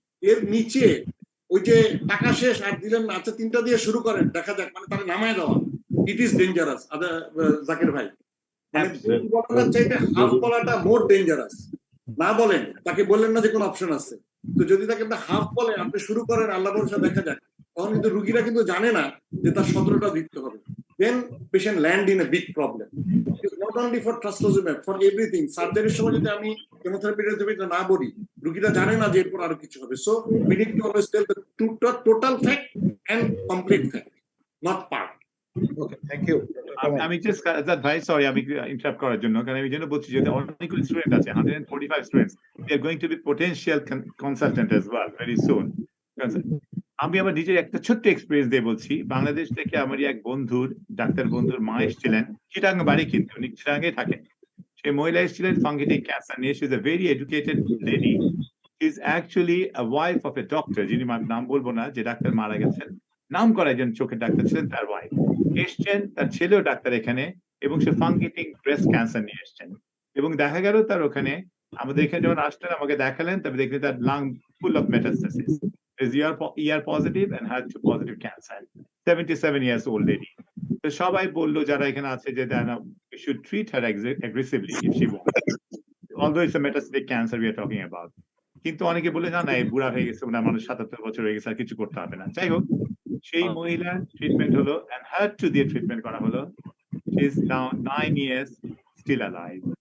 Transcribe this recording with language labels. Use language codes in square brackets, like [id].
[bn] এর নিচে ওই যে টাকা শেষ আর দিলেন না, আচ্ছা 3টা দিয়ে শুরু করেন দেখা যাক, মানে তারা নামায় দেওয়া, [en] It is dangerous. [bn] জাকির ভাই, মানে বলার চাইতে হাফ বলাটা [en] More dangerous. [bn] না বলেন, তাকে বললেন না যে কোনো অপশন আছে, তো যদি তাকে হাফ বলে আপনি শুরু করেন আল্লাহ ভরসা দেখা যাক, তখন কিন্তু রুগীরা কিন্তু জানে না যে তার 17টা দিতে হবে। [en] Then patient land in a big problem. It's not only for trastuzumab, for everything. [bn] সার্জারির সময় যদি আমি কেমোথেরাপি না বলি, রুগীরা জানে না যে এরপর আরো কিছু হবে। [en] So we need to always tell the total fact and complete fact, not part. Okay, thank you. [bn] আমি জাস্ট ভাই সরি আমি ইন্টারাপ্ট করার জন্য, কারণ আমি জন্য বলছি যে অনেকগুলো স্টুডেন্ট আছে, 145 students, [en] They are going to be potential consultant as well very soon. [bn] আমি আমার নিজের একটা ছোট্ট এক্সপিরিয়েন্স দিয়ে বলছি। বাংলাদেশ থেকে আমার এক বন্ধুর, ডাক্তার বন্ধুর মা এসেছিলেন, চিটাং বাড়ি, কিন্তু উনি চিটাঙ্গে থাকেন। সেই মহিলা এসেছিলেন ফাঙ্গিটিক ক্যান্সার নিয়ে। [en] she is a very educated lady, is actually a wife of a doctor, [bn] যিনি নাম বলবো না, যে ডাক্তার মারা গেছেন, নাম করা একজন চোখের ডাক্তার ছিলেন, তার ওয়াইফ এসছেন, তার ছেলেও ডাক্তার এখানে, এবং সে ফাঙ্গিটিক ব্রেস্ট ক্যান্সার নিয়ে এসছেন। এবং দেখা গেল তার ওখানে আমাদের এখানে যখন আসলেন আমাকে দেখালেন, তবে দেখলেন তার [en] Lung full of metastasis, is ER positive and HER2 positive cancer, 77 years old lady. [bn] তো সবাই বললো যারা এখানে আছে যে [en] we should treat her aggressively if she wants, although it's a metastatic cancer we are talking about. [bn] কিন্তু অনেকে বলে না এই বুড়া হয়ে গেছে, ওনার মানুষ 77 বছর হয়ে গেছে, আর কিছু করতে হবে না। যাই হোক, সেই মহিলার ট্রিটমেন্ট হলো and HER2 দিয়ে ট্রিটমেন্ট করা হলো। [en] She is now 9 years still alive.